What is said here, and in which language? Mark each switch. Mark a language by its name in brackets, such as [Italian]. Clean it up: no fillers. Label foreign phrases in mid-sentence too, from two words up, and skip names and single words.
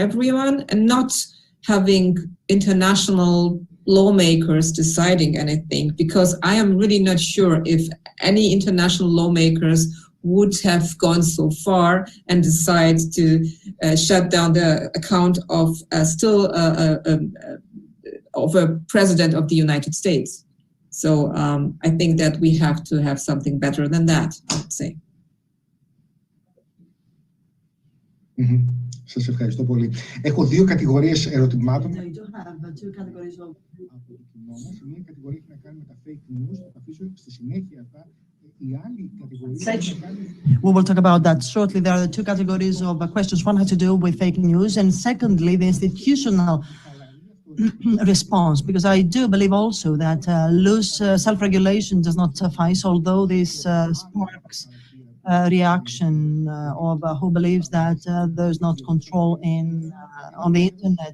[English] everyone and not having international lawmakers deciding anything, because I am really not sure if any international lawmakers would have gone so far and decide to shut down the account of a president of the United States. So I think that we have to have something better than that, I would say. [Greek] Σας ευχαριστώ πολύ. Έχω δύο κατηγορίες ερωτημάτων. [English] I do have two categories of... [Greek] Μία κατηγορία έχει να κάνει με τα [English] fake news, [Greek] θα τα αφήσω στη συνέχεια αυτά. Η άλλη κατηγορία... [English] We will talk about that shortly. There are the two categories of questions. One has to do with fake news, and secondly, the institutional response, because I do believe also that loose self-regulation does not suffice, although this sparks reaction of who believes that there's not control on the internet.